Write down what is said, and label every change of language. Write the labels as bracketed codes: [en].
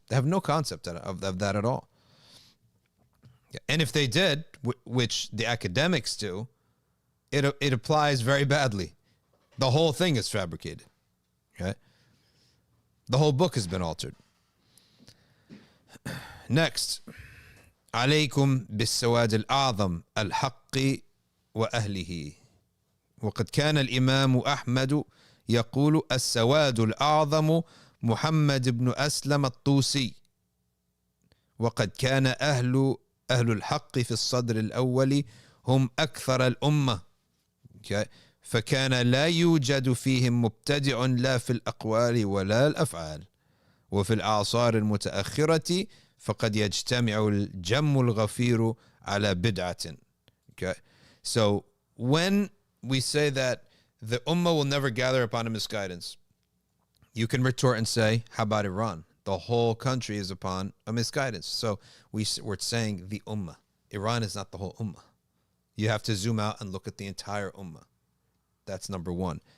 [en] They have no concept of that at all. And if they did, which the academics do, it applies very badly. The whole thing is fabricated. Okay? The whole book has been altered. Next. [ar] عليكم بالسواد الأعظم الحق وأهله. وقد كان الإمام أحمد يقول السواد الأعظم محمد بن أسلم الطوسي. وقد كان أهل الحق في الصدر الأول هم أكثر الأمة. [en] Okay. [ar] فكان لا يوجد فيهم مبتدع لا في الأقوال ولا الأفعال. وفي الأعصار المتأخرة فقد يجتمع الجم الغفير على بدعة. [en] Okay. So when we say that the ummah will never gather upon a misguidance, you can retort and say, how about Iran? The whole country is upon a misguidance. So we're saying the ummah. Iran is not the whole ummah. You have to zoom out and look at the entire ummah. That's number one.